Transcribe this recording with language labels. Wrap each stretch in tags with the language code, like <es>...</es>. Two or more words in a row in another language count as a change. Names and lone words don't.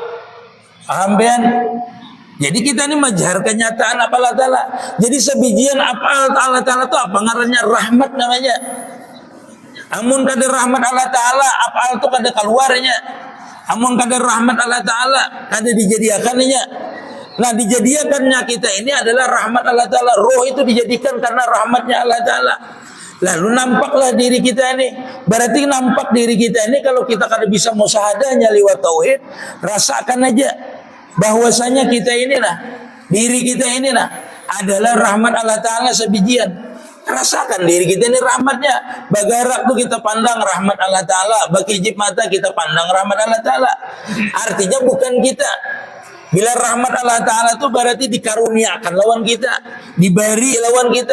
<bjn>Paham ben? Jadi kita ini majar kenyataan apa Allah Ta'ala. Jadi sebijian apa Allah Ta'ala itu apa ngarannya? Rahmat namanya. Amun kada rahmat Allah Ta'ala, apa itu kada keluarnya. Amun kada rahmat Allah Ta'ala, kada dijadikannya. Nah, dijadikannya kita ini adalah rahmat Allah Ta'ala. Roh itu dijadikan karena rahmatnya Allah Ta'ala. Lalu nampaklah diri kita ini. Berarti nampak diri kita ini kalau kita kada bisa musahadahnya lewat tauhid, rasakan aja. bahwasanya kita inilah, diri kita inilah adalah rahmat Allah Ta'ala sebijian. Rasakan diri kita ini rahmatnya. Bagarak tuh kita pandang rahmat Allah Ta'ala. Bakijib mata kita pandang rahmat Allah Ta'ala. Artinya bukan kita. Bila rahmat Allah Ta'ala itu berarti dikaruniakan lawan kita, diberi lawan kita.</bjn>